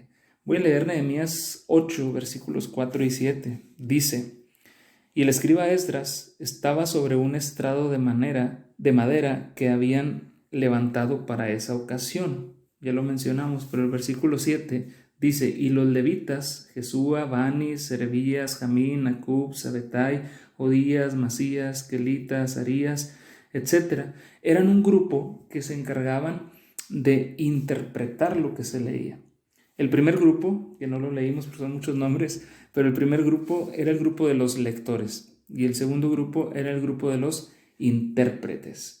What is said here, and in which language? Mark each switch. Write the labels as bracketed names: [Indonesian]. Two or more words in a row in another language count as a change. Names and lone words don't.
[Spanish] Voy a leer Nehemías 8, versículos 4 y 7. Dice: y el escriba Esdras estaba sobre un estrado de madera que habían levantado para esa ocasión. Ya lo mencionamos, pero el versículo 7 dice: y los levitas, Jesúa, Bani, Serebías, Jamín, Acub, Sabetai, Odías, Masías, Kelitas, Arías, etc., eran un grupo que se encargaban de interpretar lo que se leía. El primer grupo, que no lo leímos porque son muchos nombres, pero el primer grupo era el grupo de los lectores y el segundo grupo era el grupo de los intérpretes.